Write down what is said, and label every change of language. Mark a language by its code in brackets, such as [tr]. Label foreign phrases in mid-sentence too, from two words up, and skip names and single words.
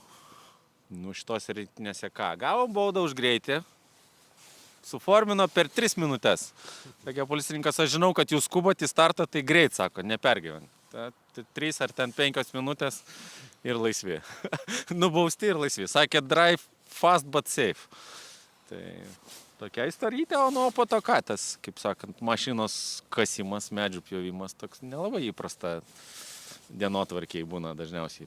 [lt] Nu, šitos rytinėse ką? Gavom baudą už greitį. Suformino per 3 minutės. Sakė policininkas, aš žinau, kad jūs skubat į startą, tai greit, sako, nepergyvent. 3 ar ten 5 minutės ir laisvi. Nubausti ir laisvi. Sakė, [en] drive fast but safe. [lt] Tai tokia istorytė, o nuo po to ką tas, kaip sakant, mašinos kasimas, medžių pjovimas, toks nelabai įprasta dienotvarkiai būna dažniausiai.